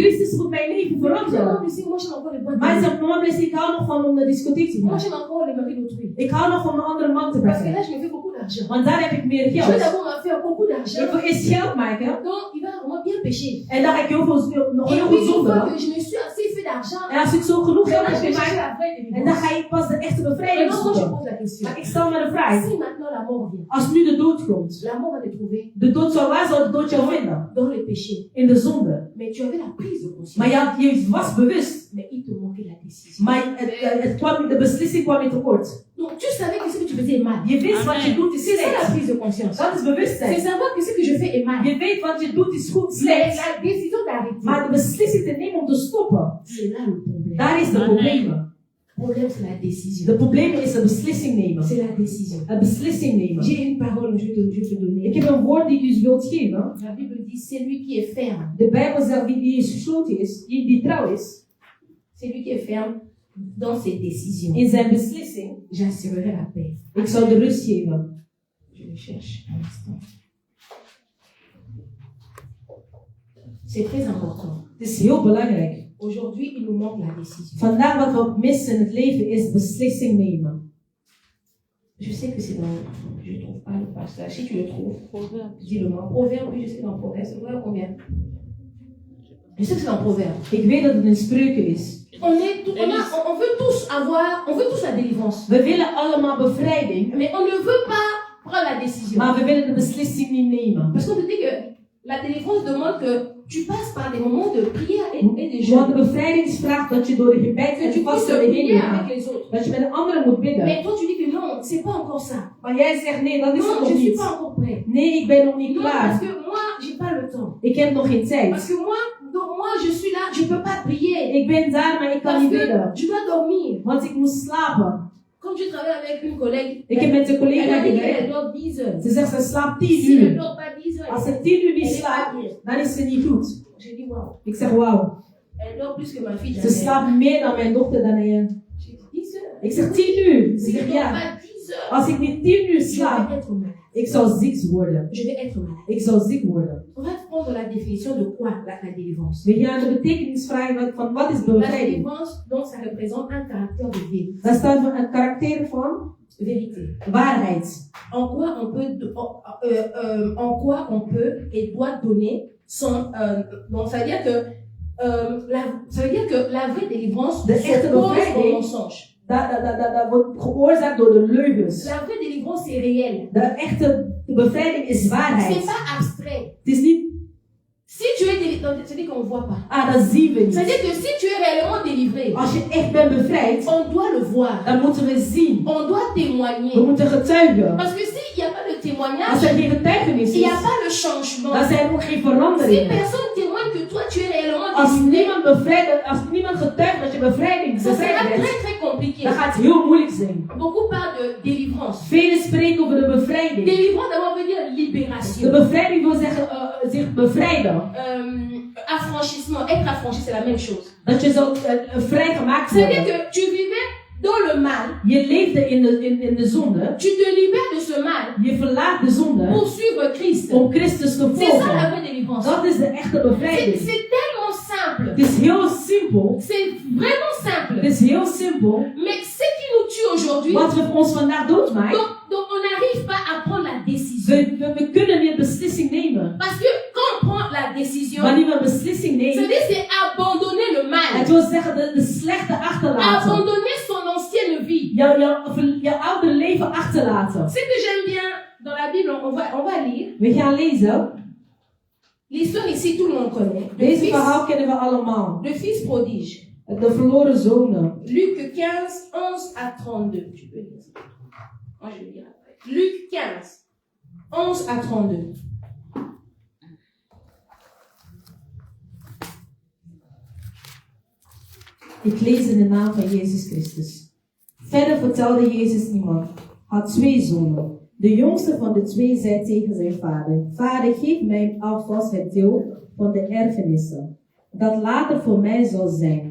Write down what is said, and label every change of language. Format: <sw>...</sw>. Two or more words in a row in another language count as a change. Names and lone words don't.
<nl>Christus moet mijn leven veranderen.</nl> <fr>Moi, j'aime encore les boîtes</fr> <nl>Maar de hij</nl> <fr>nuit.</fr> <nl>zegt, mama blessing, ik hou nog van om naar de discotheek te</nl> <fr>Moi,</fr> <nl>gaan.</nl> <fr>j'aime encore les maris d'autrui.</fr> <nl>Ik hou nog van een andere man te</nl> <fr>Parce que</fr> <nl>brengen.</nl> <fr>là, je me fais beaucoup d'argent.</fr> <nl>Want daar heb ik meer</nl> <fr>Je vais</fr> <nl>geld.</nl> <fr>d'abord me faire beaucoup</fr> <nl>Ik</nl> <fr>d'argent.</fr> <nl>wil eerst geld maken.</nl> <fr>Donc, il va vraiment bien pécher.</fr> <nl>En dan ga ik heel veel, nog</nl> <fr>Et</fr> <nl>heel</nl> <fr>puis,</fr> <nl>veel</nl> <fr>une fois</fr> <nl>zonderen.</nl> <fr>que je me suis assez fait d'argent,</fr> <nl>En als ik zo genoeg geld</nl> <fr>maintenant,</fr> <nl>heb</nl> <fr>je vais chercher</fr> <nl>gemaakt,</nl> <fr>la vraie</fr> <nl>en dan</nl> <fr>délivrance.</fr> <nl>ga ik pas de echte bevrijding</nl> <fr>Maintenant, moi, je</fr> <nl>zoeken.</nl> <fr>pose la question.</fr> <nl>Maar ik stel me de vraag.</nl> <fr>Si maintenant la mort vient,</fr> <nl>Als nu de dood komt.</nl> <fr>la mort va te trouver</fr> <nl>De dood zou, waar zou de dood jou vinden?</nl> <fr>dans les péchés.</fr> <nl>In de zonde.</nl> <fr>Mais tu avais la prise de conscience.</fr> <nl>Maar je was bewust.</nl> <fr>Mais il te manquait la décision.</fr> <nl>Maar de beslissing kwam in tekort.</nl> <fr>Donc, tu savais que ce que tu faisais est mal.</fr> <nl>Je wist wat je doet is</nl> <fr>C'est ça la</fr> <nl>slecht.</nl> <fr>prise de conscience.</fr> <nl>Dat is</nl> <fr>C'est</fr> <nl>bewustzijn.</nl> <fr>savoir que ce que je fais est mal.</fr> <nl>Je weet wat je doet is goed,</nl> <fr>Mais</fr> <nl>slecht.</nl> <fr>la décision d'arrêter,</fr> <nl>Maar de beslissing te nemen om te stoppen,</nl> <fr>c'est là le problème.</fr> <nl>daar is de Amen. problemen.</nl> <fr>Le problème, c'est la décision.</fr> <nl>De problemen is een beslissing nemen.</nl> <fr>C'est la décision.</fr> <nl>Een beslissing nemen.</nl> <fr>J'ai une parole, je vais te</fr> <nl>Ik</nl> <fr>donner.</fr> <nl>heb een woord die ik u wilt geven.</nl> <fr>La Bible dit, c'est lui qui est ferme.</fr> <nl>De Bijbel zegt die gesloten is, die trouw is,</nl> <fr>C'est lui qui est ferme dans ses décisions.</fr> <nl>in zijn beslissing.</nl> <fr>J'assurerai la paix.</fr> <nl>Ik zou de rust geven.</nl> <fr>Je le cherche un instant. C'est très important.</fr> <nl>Het is heel belangrijk.</nl> <fr>Aujourd'hui, il nous manque la décision.</fr> <nl>Vandaag wat we missen in het leven is beslissing nemen.</nl> <fr>Je sais que c'est dans... Je ne trouve pas le passage. Si tu le trouves, Proverbe. dis-le-moi. Proverbe, oui, je sais que dans Proverbe. C'est vrai combien? Je sais que c'est dans Proverbe.</fr> <nl>Ik weet dat het in spreuken is.</nl> <fr>On veut tous avoir, on veut tous la délivrance.</fr> <nl>We willen allemaal bevrijding,</nl> <fr>Mais on ne veut pas prendre la décision.</fr> <nl>maar we willen de beslissing niet nemen.</nl> <fr>Parce qu'on te dit que la délivrance demande que tu passes par des moments de prière et de</fr> <nl>Want de</nl> <fr>jeûne.</fr> <nl>bevrijding vraagt dat je door de gebed</nl> <fr>Que</fr> <nl>en</nl> <fr>tu puisses</fr> <nl>vasten heen</nl> <fr>prier</fr> <nl>gaat.</nl> <fr>avec les autres.</fr> <nl>Dat je met een andere moet bidden.</nl> <fr>Mais toi, tu dis que non, c'est pas encore ça.</fr> <nl>Maar jij zegt nee, dat is het</nl> <fr>Non,</fr> <nl>nog</nl> <fr>je suis</fr> <nl>niet.</nl> <fr>pas encore prêt.</fr> <nl>Nee, ik ben nog niet</nl> <fr>Non, parce</fr> <nl>klaar.</nl> <fr>que moi, j'ai pas le temps.</fr> <nl>Ik heb nog geen tijd.</nl> <fr>Parce que moi, je suis là, je peux pas prier.</fr> <nl>Ik ben daar, maar ik kan</nl> <fr>Parce</fr> <nl>niet</nl> <fr>que</fr> <nl>bidden.</nl> <fr>je dois dormir.</fr> <nl>Want ik moet slapen.</nl> <fr>Comme je travaille avec une collègue,</fr> <nl>Ik heb met een</nl> <fr>elle</fr> <nl>collega</nl> <fr>a dit</fr> <nl>gewerkt.</nl> <fr>qu'elle dort 10 heures.</fr> <nl>Ze zegt, ze slaapt 10</nl> <fr>Si elle ne</fr> <nl>uur.</nl> <fr>dort pas 10 heures,</fr> <nl>Als ze 10 uur niet</nl> <fr>elle est pas</fr> <nl>slaapt,</nl> <fr>bien.</fr> <nl>dan is ze niet goed.</nl> <fr>Je dis waouh,</fr> <nl>Ik zeg, wauw.</nl> <fr>elle dort plus que ma fille.</fr> <nl>Ze</nl> <fr>jamais.</fr> <nl>slaapt meer dan mijn dochter Danielle.</nl> <fr>J'ai dit 10 heures.</fr> <nl>Ik zeg 10 uur. Ze</nl> <fr>Si je</fr> <nl>zegt,</nl> <fr>ne dors</fr> <nl>ja.</nl> <fr>pas 10 heures,</fr> <nl>Als ik niet 10 uur</nl> <fr>je</fr> <nl>slaap,</nl> <fr>vais être malade.</fr> <nl>ik zou ziek worden.</nl> <fr>Je vais être malade.</fr> <nl>Ik zou ziek worden.</nl> <fr>On va prendre la définition de quoi la délivrance.</fr> <nl>We gaan de betekenis vragen van wat is</nl> <fr>La</fr> <nl>bevrijding.</nl> <fr>délivrance, donc, ça représente un caractère de vérité.</fr> <nl>Dat staat voor een karakter van</nl> <fr>Vérité.</fr> <nl>waarheid.</nl> <fr>En quoi on peut et doit donner son. Donc, ça veut dire que la vraie délivrance</fr> <nl>De echte</nl> <fr>s'oppose au</fr> <nl>bevrijding.</nl> <fr>mensonge.</fr> <nl>Dat wordt veroorzaakt door de leugens.</nl> <fr>La vraie délivrance, c'est réel.</fr> <nl>De echte bevrijding is</nl> <fr>C'est</fr> <nl>waarheid.</nl> <fr>pas abstrait.</fr> <nl>Het is niet,</nl> <fr>Si tu es délivré, c'est-à-dire qu'on ne voit pas.</fr> <nl>dat zien we niet.</nl> <fr>C'est-à-dire que si tu es réellement délivré,</fr> <nl>Als je echt bent bevrijd,</nl> <fr>on doit le voir.</fr> <nl>dan moeten we zien.</nl> <fr>On doit</fr> <nl>We</nl> <fr>témoigner.</fr> <nl>moeten getuigen.</nl> <fr>Parce que s'il n'y a pas de</fr> <nl>Als</nl> <fr>témoignage,</fr> <nl>er geen getuigenis</nl> <fr>il n'y a</fr> <nl>is,</nl> <fr>pas le changement.</fr> <nl>dan zijn er ook geen</nl> <fr>Si</fr> <nl>veranderingen.</nl> <fr>personne témoigne que toi tu es réellement</fr> <nl>Als</nl> <fr>délivré,</fr> <nl>als niemand getuigt dat je bevrijd</nl> <fr>ça sera</fr> <nl>bent,</nl> <fr>très très compliqué.</fr> <nl>dan gaat het heel moeilijk zijn.</nl> <fr>Beaucoup parlent de délivrance.</fr> <nl>Velen spreken over de bevrijding.</nl> <fr>Délivrance d'abord veut dire</fr> <nl>De</nl> <fr>libération.</fr> <nl>bevrijding wil zeggen zich bevrijden.</nl> <fr>Affranchissement, être affranchi c'est la même chose.</fr> <nl>Dat je zo vrijgemaakt</nl> <fr>C'est-à-dire</fr> <nl>wordt.</nl> <fr>que tu vivais dans le mal,</fr> <nl>Je leefde in de zonde.</nl> <fr>tu te libères de ce mal</fr> <nl>Je verlaat de zonde</nl> <fr>pour suivre Christ.</fr> <nl>om Christus te</nl> <fr>C'est ça la</fr> <nl>volgen.</nl> <fr>vraie délivrance.</fr> <nl>Dat is de echte bevrijding.</nl> <fr>C'est tellement simple.</fr> <nl>Het is heel simpel.</nl> <fr>C'est vraiment</fr> <nl>Het</nl> <fr>simple.</fr> <nl>is heel simpel.</nl> <fr>Mais ce qui nous tue aujourd'hui,</fr> <nl>Wat we ons vandaag doodmaakt.</nl> <fr>donc on n'arrive pas à prendre la décision.</fr> <nl>We kunnen niet een beslissing nemen.</nl> <fr>Parce que quand on prend la décision,</fr> <nl>Wanneer we een beslissing nemen,</nl> <fr>c'est-à-dire c'est abandonner le mal.</fr> <nl>het wil zeggen de slechte achterlaten.</nl> <fr>Abandonner son ancienne vie.</fr> <nl>Jouw oude leven achterlaten.</nl> <fr>Ce que j'aime bien dans la Bible, on va lire.</fr> <nl>We gaan lezen.</nl> <fr>L'histoire ici, tout le monde connaît.</fr> <nl>Deze verhaal kennen we allemaal.</nl> <fr>Le fils prodige.</fr> <nl>De verloren zonen.</nl> <fr>Luc 15, 11 à 32. Tu peux lire ça. Moi, je vais lire après. Luc 15, 11 à 32.</fr> <nl>Ik lees in de naam van Jezus Christus. Verder vertelde Jezus iemand, had 2 zonen. De jongste van de 2 zei tegen zijn vader, Vader, geef mij alvast het deel van de erfenissen, dat later voor mij zal zijn.</nl>